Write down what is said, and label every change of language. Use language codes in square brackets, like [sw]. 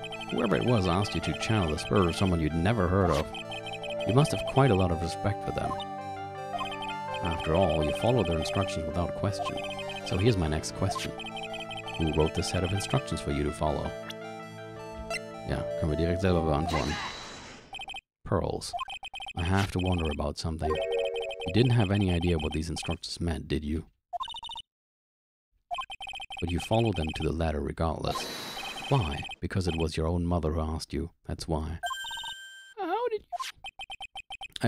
[en] Whoever it was asked you to channel the spirit of someone you'd never heard of. You must have quite a lot of respect for them. After all, you followed their instructions without question. So here's my next question. Who wrote this set of instructions for you to follow? [de] Ja, können wir direkt selber beantworten. [en] Pearls, I have to wonder about something. You didn't have any idea what these instructions meant, did you? But you followed them to the letter regardless. Why? Because it was your own mother who asked you. That's why. How did you...